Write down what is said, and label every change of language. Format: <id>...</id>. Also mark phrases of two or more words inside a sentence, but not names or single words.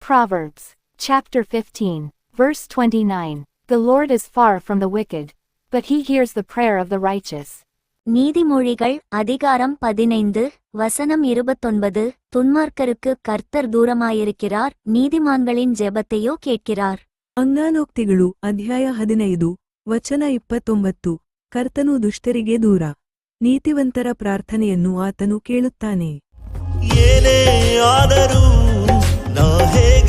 <en>Proverbs, chapter 15, verse 29. The Lord is far from the wicked, but he hears the prayer of the righteous.</en> <ta>நீதிமொழிகள் அதிகாரம் 15 வசனம் 29. துன்மார்க்கருக்கு கர்த்தர் தூரமாயிருக்கிறார், நீதிமான்களின் ஜெபத்தையோ ಕೇಳ್கிறார்.</ta> <kn>ಆಜ್ಞಾನೋಕ್ತಿಗಳು ಅಧ್ಯಾಯ 15 ವಚನ 29. ಕರ್ತನು ದುಷ್ಟರಿಗೆ ದೂರ, ನೀತಿವಂತರ ಪ್ರಾರ್ಥನೆಯನ್ನು ಆತನು ಕೇಳುತ್ತಾನೆ. ಏನೇ ಆದರೂ ನಾ</kn>